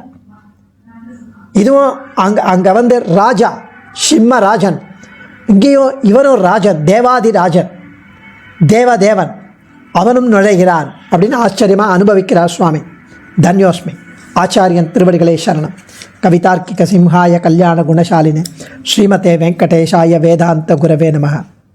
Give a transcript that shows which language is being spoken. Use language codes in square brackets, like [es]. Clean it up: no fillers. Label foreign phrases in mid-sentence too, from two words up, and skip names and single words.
[ta] இதுவும் அங்கே வந்து ராஜா சிம்மராஜன், இங்கேயும் இவரும் ராஜன், தேவாதி ராஜன், தேவதேவன், அவனும் நுழைகிறான் அப்படின்னு ஆச்சரியமாக அனுபவிக்கிறார் சுவாமி. தன்யோஸ்மி. ஆச்சாரியன் திருவடிகளே சரணம். [sa] कवितार्किक सिंहाय कल्याण गुणशालिने श्रीमते वेङ्कटेशाय वेदान्त गुरवे नमः.